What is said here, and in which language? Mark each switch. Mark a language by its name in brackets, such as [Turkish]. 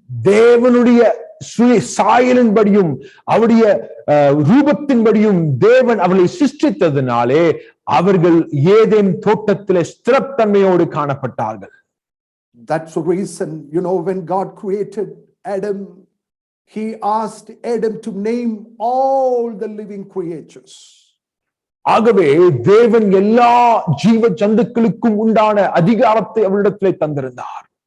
[Tamil] தேவனுடைய சாயலின்படியும் அவருடைய ரூபத்தின்படியும் தேவன் அவர்களை சிருஷ்டித்ததினாலே அவர்கள் ஏதேன் தோட்டத்திலே ஸ்திரத்தன்மையோடு காணப்பட்டார்கள். [English] That's the reason, when God created Adam, he asked Adam to name all the living creatures. [Tamil] ஆகவே தேவன் எல்லா ஜீவ ஜந்துக்களுக்கும் உண்டான அதிகாரத்தை அவரிடத்திலே தந்திருந்தார்.